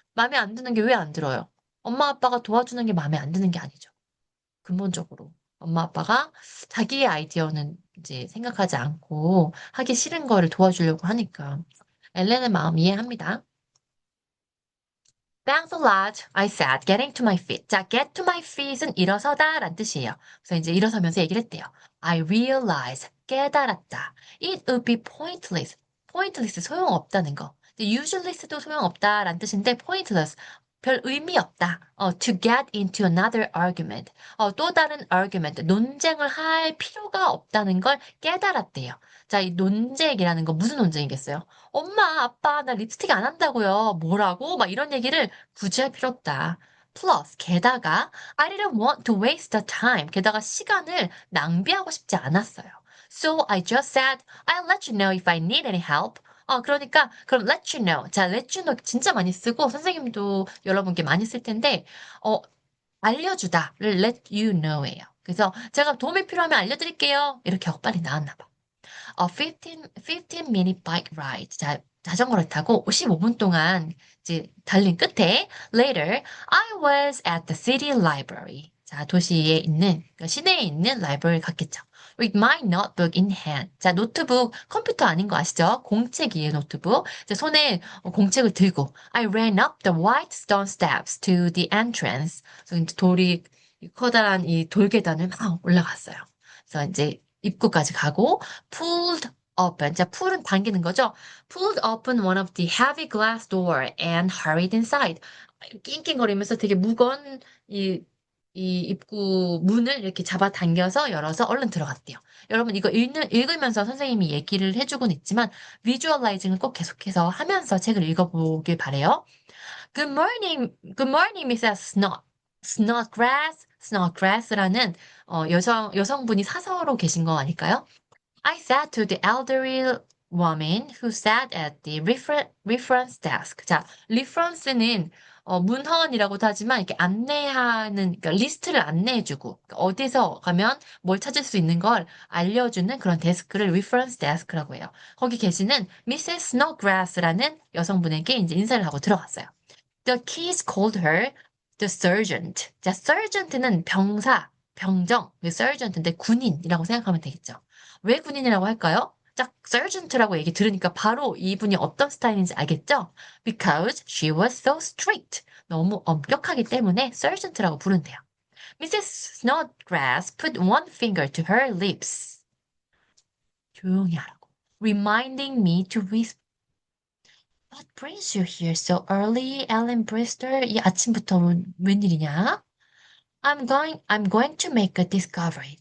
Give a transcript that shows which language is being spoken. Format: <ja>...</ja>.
<ko>마음에 안 드는 게 왜 안 들어요? 엄마 아빠가 도와주는 게 마음에 안 드는 게 아니죠. 근본적으로 엄마 아빠가 자기의 아이디어는 이제 생각하지 않고 하기 싫은 거를 도와주려고 하니까 앨런의 마음 이해합니다.</ko> <en>Thanks a lot, I said, getting to my feet.</en> <ko>자, get to my feet은 일어서다 라는 뜻이에요. 그래서 이제 일어서면서 얘기를 했대요.</ko> <en>I realized,</en> <ko>깨달았다.</ko> <en>It would be pointless.</en> <ko>pointless, 소용없다는 거. useless도 소용없다라는 뜻인데 pointless, 별 의미 없다.</ko> <en>to get into another argument.</en> <ko>또 다른 argument, 논쟁을 할 필요가 없다는 걸 깨달았대요. 자, 이 논쟁이라는 거 무슨 논쟁이겠어요? 엄마, 아빠, 나 립스틱 안 한다고요. 뭐라고? 막 이런 얘기를 굳이 할 필요 없다.</ko> <en>Plus,</en> <ko>게다가,</ko> <en>I didn't want to waste the time.</en> <ko>게다가 시간을 낭비하고 싶지 않았어요.</ko> <en>So I just said, I'll let you know if I need any help.</en> <ko>그러니까, 그럼 let you know. 자, let you know 진짜 많이 쓰고, 선생님도 여러분께 많이 쓸 텐데, 알려주다를 let you know예요. 그래서 제가 도움이 필요하면 알려드릴게요. 이렇게 하고 빨리 나왔나 봐.</ko> <en>15 minute bike ride.</en> <ko>자, 자전거를 타고 15분 동안 이제 달린 끝에</ko> <en>later I was at the city library.</en> <ko>자, 도시에 있는 그러니까 시내에 있는 라이브러리 갔겠죠.</ko> <en>With my notebook in hand.</en> <ko>자, 노트북 컴퓨터 아닌 거 아시죠? 공책이에요, 노트북. 자, 손에 공책을 들고</ko> <en>I ran up the white stone steps to the entrance.</en> <ko>그래서 이제 이 커다란 이 돌계단을 막 올라갔어요. 그래서 이제 입구까지 가고</ko> <en>pulled open.</en> <ko>자, pull은 당기는 거죠?</ko> <en>pulled open one of the heavy glass door and hurried inside.</en> <ko>낑낑거리면서 되게 무거운 이 입구 문을 이렇게 잡아당겨서 열어서 얼른 들어갔대요. 여러분 이거 읽으면서 선생님이 얘기를 해주곤 있지만 비주얼라이징을 꼭 계속해서 하면서 책을 읽어보길 바래요.</ko> <en>Good morning, Mrs. Snodgrass.</en> <ko>Snodgrass라는 여성분이 사서로 계신 거 아닐까요?</ko> <en>I said to the elderly woman who sat at the reference desk.</en> <ko>자, reference는 문헌이라고도 하지만 이렇게 안내하는, 그러니까 리스트를 안내해주고 그러니까 어디서 가면 뭘 찾을 수 있는 걸 알려주는 그런 데스크를 reference desk라고 해요. 거기 계시는 Mrs. Snodgrass라는 여성분에게 이제 인사를 하고 들어갔어요.</ko> <en>The keys called her the sergeant.</en> <ko>자, sergeant는 병사, 병정, sergeant인데 군인이라고 생각하면 되겠죠. 왜 군인이라고 할까요? 딱 sergeant라고 얘기 들으니까 바로 이분이 어떤 스타일인지 알겠죠?</ko> <en>Because she was so strict.</en> <ko>너무 엄격하기 때문에 sergeant라고 부른대요.</ko> <en>Mrs. Snodgrass put one finger to her lips.</en> <ko>조용히 하라고.</ko> <en>Reminding me to whisper. What brings you here so early, Ellen Brewster?</en> <ko>이 아침부터 웬일이냐?</ko> <en>I'm going to make a discovery.</en>